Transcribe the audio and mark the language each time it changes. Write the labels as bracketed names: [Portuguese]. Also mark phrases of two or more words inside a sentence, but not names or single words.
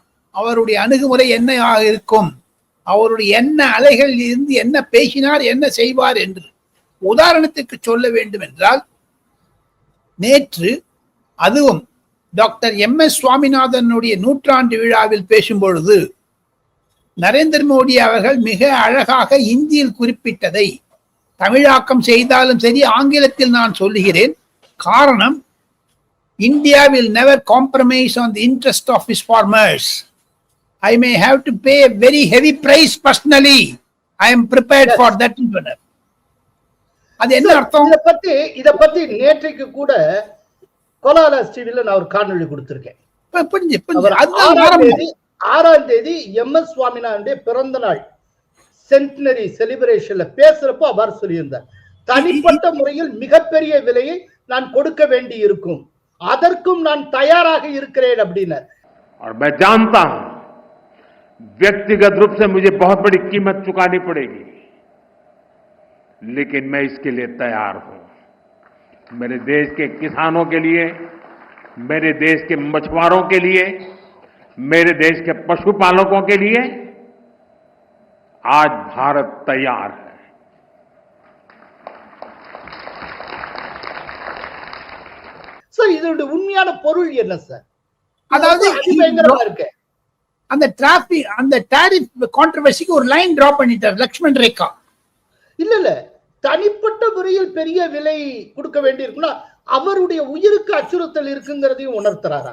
[Tamil] அவருடைய அணுகுமுறை என்ன இருக்கும், அவருடைய என்ன அலைகளில் இருந்து என்ன பேசினார், என்ன செய்வார் என்று உதாரணத்துக்கு சொல்ல வேண்டும் என்றால், நேற்று அதுவும் டாக்டர் MS சுவாமிநாதனுடைய 100ஆண்டு விழாவில் பேசும் பொழுது நரேந்திர மோடி அவர்கள் மிக அழகாக இந்தியில் குறிப்பிட்டதை தமிழாக்கம் செய்தாலும் சரி, ஆங்கிலத்தில் நான் சொல்லுகிறேன். காரணம், [English] India will never compromise on the interest of its farmers. I may have to pay a very heavy price personally. I am prepared for that. [Tamil] அது என்ன அர்த்தம்? இத பத்தி நேற்றைக்கு கூட கோலாலா டிவில நான் ஒரு காணொளி கொடுத்திருக்கேன். 6ஆம் தேதி MS சுவாமிநாதனுடைய பிறந்த நாள் [English] centenary celebration [Tamil] பேசுறப்போ அவர் சொல்லியிருந்தார், தனிப்பட்ட முறையில் மிகப்பெரிய விலையை நான் கொடுக்க வேண்டி இருக்கும், அதற்கும் நான் தயாராக இருக்கிறேன் அப்படின்னார். [Hindi] और मैं जानता हूं व्यक्तिगत रूप से मुझे बहुत बड़ी कीमत चुकानी पड़ेगी, लेकिन मैं इसके लिए तैयार हूं. मेरे देश के किसानों के लिए, मेरे देश के मछुआरों के लिए, मेरे देश के पशुपालकों के लिए आज भारत तैयार है. [Tamil] இதோட உண்மையான பொருள் என்ன சார்? அதாவது அந்த டிராபிக், அந்த [English] tariff controversy [Tamil] ஒரு [English] line drop [Tamil] பண்ணிட்டார் லக்ஷ்மண் ரேகா. இல்ல தனிப்பட்ட முறையில் பெரிய விலை கொடுக்க வேண்டி இருக்குன்னா அவருடைய உயிருக்கு அச்சுறுத்தல் இருக்குங்கிறதையும் உணர்த்துறாரா?